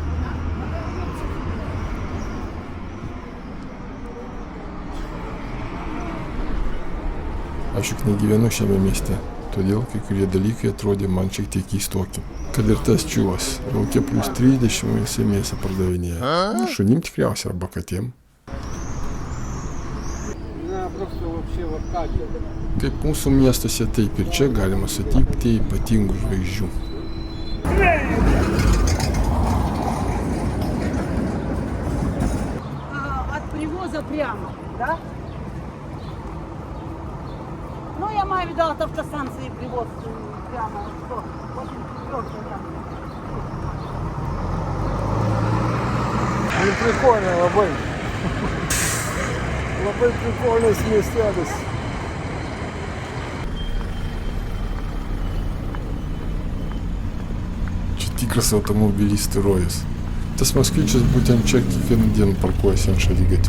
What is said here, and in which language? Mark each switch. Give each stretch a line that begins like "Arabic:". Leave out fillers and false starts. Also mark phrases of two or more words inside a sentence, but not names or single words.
Lithuanian: Aš juk negyvenu šiame mieste, todėl kai kurie dalykai atrodė man šiek tiek keistoki. Kad ir tas čiuvas, laukia plus 30 jisai mėsą pardavinėja. Šunim tikriausiai arba katėm. Kaip mūsų miestuose, taip ir čia galima sutikti ypatingų žvaigždžių.
Russian: От привоза прямо, да? Ну, я маю в виду от автостанции привоз прямо. Что? Очень четвёртый, да. Ну, прикольно,
Lithuanian: labai. Labai prikolinis miestelis. Čia tikras automobilistų rojus. Tas moskvičius būtent čia kiekvieną dieną parkuojasi ant šaligatvio.